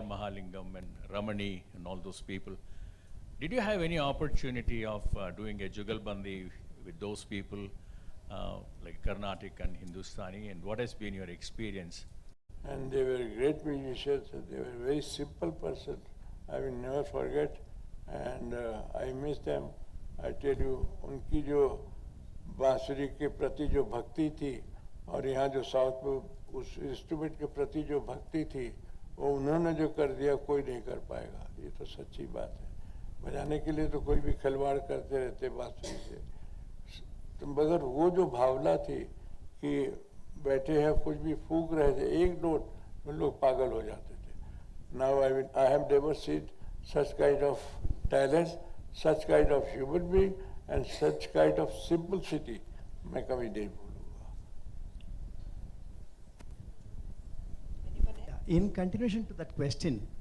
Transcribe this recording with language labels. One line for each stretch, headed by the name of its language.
English: Mahalingam and Ramani and all those people. Did you have any opportunity of doing a jugalbandi with those people, like Carnatic and Hindustani, and what has been your experience? And they were great musicians, and they were very simple person. I will never forget, and I miss them. I tell you,
Hindi: उनकी जो बांसुरी के प्रति जो भक्ति थी, और यहाँ जो साउथ में उस इंस्ट्रूमेंट के प्रति जो भक्ति थी, वो उन्होंने जो कर दिया कोई नहीं कर पाएगा. ये तो सच्ची बात है. बजाने के लिए तो कोई भी खिलवाड़ करते रहते बांसुरी से, तो मगर वो जो भावना थी कि बैठे हैं कुछ भी फूंक रहे थे, एक नोट में लोग पागल हो जाते थे.
English: Now I have never seen such kind of talents, such kind of human being, and such kind of simplicity.
Hindi: मैं कभी नहीं भूलूंगा.
English: In continuation to that question,